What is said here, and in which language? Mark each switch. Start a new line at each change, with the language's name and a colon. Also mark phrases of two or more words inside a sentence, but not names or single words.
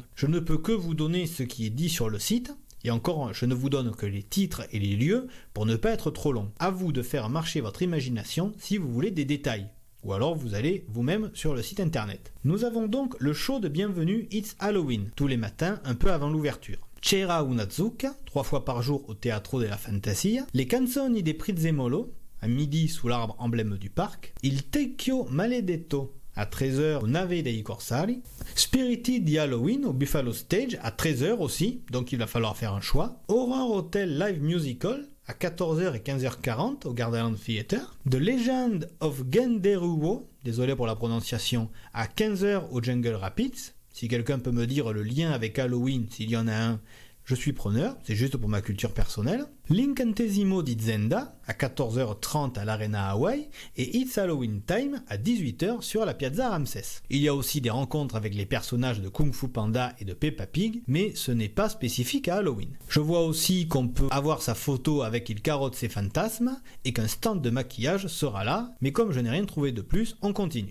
French: Je ne peux que vous donner ce qui est dit sur le site, et encore, je ne vous donne que les titres et les lieux pour ne pas être trop long. À vous de faire marcher votre imagination si vous voulez des détails. Ou alors vous allez vous-même sur le site internet. Nous avons donc le show de bienvenue It's Halloween, tous les matins un peu avant l'ouverture. C'era una zucca, 3 fois par jour au Teatro della Fantasia, les canzoni dei Prezzemolo, à midi sous l'arbre emblème du parc, il Tecchio Maledetto, à 13h au Nave dei Corsari, Spiriti di Halloween au Buffalo Stage à 13h aussi, donc il va falloir faire un choix, Horror Hotel Live Musical à 14h et 15h40 au Gardaland Theatre, The Legend of Genderuwo, désolé pour la prononciation, à 15h au Jungle Rapids. Si quelqu'un peut me dire le lien avec Halloween, s'il y en a un, je suis preneur, c'est juste pour ma culture personnelle. L'Incantesimo di Zenda, à 14h30 à l'Arena Hawaii, et It's Halloween Time, à 18h sur la Piazza Ramsès. Il y a aussi des rencontres avec les personnages de Kung Fu Panda et de Peppa Pig, mais ce n'est pas spécifique à Halloween. Je vois aussi qu'on peut avoir sa photo avec Il Carrozze Fantasma, et qu'un stand de maquillage sera là, mais comme je n'ai rien trouvé de plus, on continue.